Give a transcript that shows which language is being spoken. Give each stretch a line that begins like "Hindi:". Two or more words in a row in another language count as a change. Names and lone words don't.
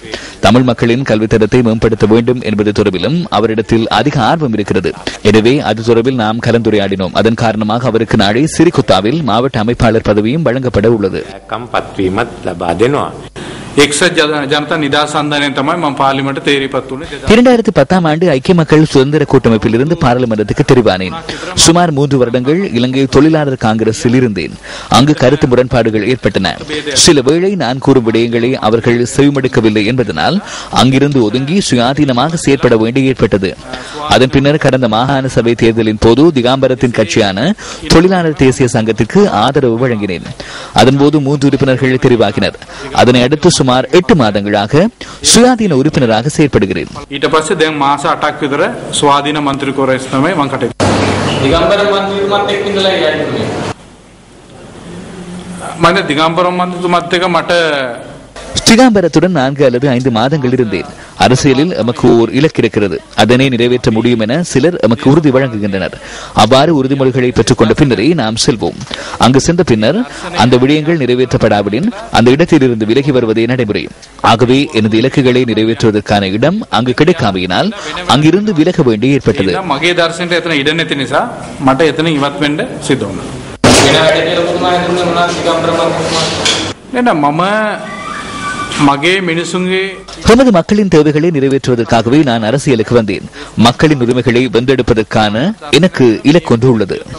Tamil: தமிழ் மக்களின் கல்வி தரத்தை மேம்படுத்த வேண்டும் என்பது தொடர்பிலும் அவரிடத்தில் அதிக ஆர்வம் இருக்கிறது. எனவே அது தொடர்பில் நாம் கலந்துரையாடினோம். அதன் காரணமாக அவருக்கு நாளை சிறிகுத்தாவில் மாவட்ட அமைப்பாளர் பதவியும் வழங்கப்பட உள்ளது.
Sinhala: ஜனதா நிதாஸ் சந்தானம் තමයි මම පාර්ලිමේන්තුවට තේරිපත් වුණේ.
Tamil: 2010 ஆண்டு ஐக்கிய மக்கள் சுதந்திர கூட்டமைப்பில் இருந்து பாராளுமன்றத்துக்கு தெரிவானேன். சுமார் 3 வருடங்கள் இலங்கை தொழிலாளர் காங்கிரஸில் இருந்தேன். அங்கு கருத்து முரண்பாடுகள் ஏற்பட்டன. சில வேளை நான் கூறும் விடயங்களை அவர்கள் செவிமடுக்கவில்லை என்பதனால் அங்கிருந்து ஒதுங்கி சுயாதீனமாக செயற்பட வேண்டி ஏற்பட்டது. அதன் பின்னர் கடந்த மாகாண சபை தேர்தலின் போது திகாம்பரத்தின் கட்சியான தொழிலாளர் தேசிய சங்கத்திற்கு ஆதரவு வழங்கினேன். அதன்போது 3 உறுப்பினர்கள் தெரிவாகினர். அதனை அடுத்து சுமார் 8 மாதங்களாக சுயாதீன உறுப்பினராக செயற்படுகிறேன்.
Sinhala: ඊට පස්සේ දැන් මාස 8ක් විතර ස්වාධීන මන්ත්‍රීවරයෙක් තමයි මම කටයුතු කරන්නේ. දිගම්බර මන්ත්‍රීතුමත් එක්ක ඉඳලා යන්නේ. මම දිගම්බර මන්ත්‍රීතුමත් එක්ක මට
Tamil: திகாம்பரத்துடன் 4 அல்லது 5 மாதங்கள் இருந்தேன். அரசியலில் எமக்கு ஓர் இலக்கு இருக்கிறது. அதனை நிறைவேற்ற முடியும் என சிலர் எமக்கு உறுதி வழங்குகின்றனர். அவ்வாறு உறுதிமொழிகளை பெற்றுக் கொண்ட பின்னரே நாம் செல்வோம். அங்கு சென்ற பின்னர் அந்த விடயங்கள் நிறைவேற்றப்படாவிடின் அந்த இடத்தில் இருந்து விலகி வருவதே நடைமுறை. ஆகவே எனது இலக்குகளை நிறைவேற்றுவதற்கான இடம் அங்கு கிடைக்காமையினால் அங்கிருந்து விலக வேண்டி ஏற்பட்டது.
Sinhala: මගේ දර්ශනයට එතන ඉඩ නැති නිසා මට එතන ඉවත් වෙන්න සිද්ධ වුණා.
Tamil: எமது மக்களின் தேவைகளை நிறைவேற்றுவதற்காகவே நான் அரசியலுக்கு வந்தேன். மக்களின் உரிமைகளை வென்றெடுப்பதற்கான எனக்கு இலக்கு ஒன்று உள்ளது.